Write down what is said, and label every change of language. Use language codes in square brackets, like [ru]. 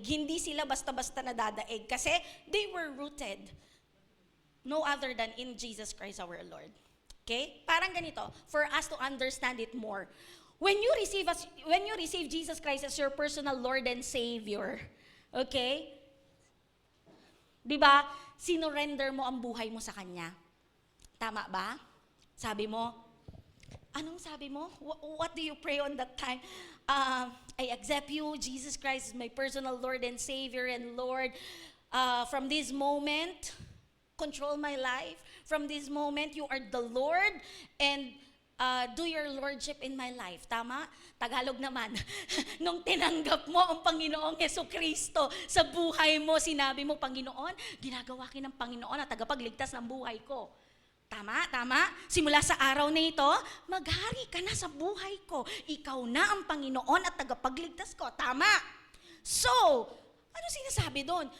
[tl] Hindi sila basta-basta nadadaig kasi [en] they were rooted no other than in Jesus Christ our Lord. Okay? [tl] Parang ganito, [en] for us to understand it more. When you receive Jesus Christ as your personal Lord and Savior, okay? [tl] 'Di ba? Sinurrender mo ang buhay mo sa Kanya. Tama ba? Sabi mo, anong sabi mo? [en] What do you pray on that time? I accept you, Jesus Christ is my personal Lord and Savior, and Lord, from this moment, control my life. From this moment, you are the Lord, and do your lordship in my life. [tl] Tama? Tagalog naman. Nung tinanggap mo ang Panginoong Hesukristo sa buhay mo, sinabi mo, Panginoon, ginagawa kin ng Panginoon na tagapagligtas ng buhay ko. Tama? Tama? Simula sa araw na ito, maghari ka na sa buhay ko. Ikaw na ang Panginoon at tagapagligtas ko. Tama? So, ano sinasabi doon?